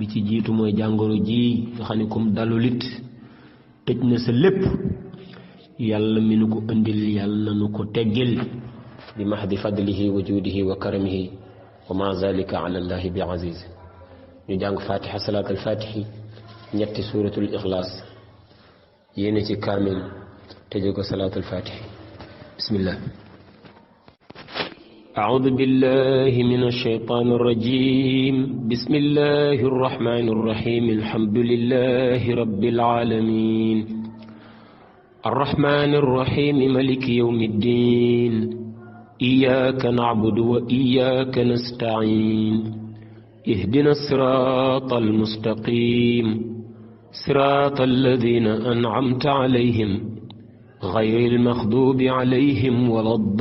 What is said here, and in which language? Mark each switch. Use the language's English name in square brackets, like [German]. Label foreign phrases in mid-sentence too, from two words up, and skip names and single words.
[Wolof] ci jiitu mooy jàngoro ji nga xam ne kum dalulit tëj na sa lépp yàlla mi nu ko indil yàlla nu ko teggil [Arabic] بمحض فضله وجوده وكرمه وما ذلك على الله بعزيز [Wolof] ñu jàng fatiha [Arabic] صلاة الفاتح [Wolof] ñetti [Arabic] سورة الإخلاص [Wolof] yéene ci kaamil tëje ko [Arabic] صلاة الفاتح [Wolof] bismillah [Arabic] أعوذ بالله من الشيطان الرجيم بسم الله الرحمن الرحيم الحمد لله رب العالمين الرحمن الرحيم ملك يوم الدين إياك نعبد وإياك نستعين اهدنا الصراط المستقيم صراط الذين أنعمت عليهم غير المغضوب عليهم ولا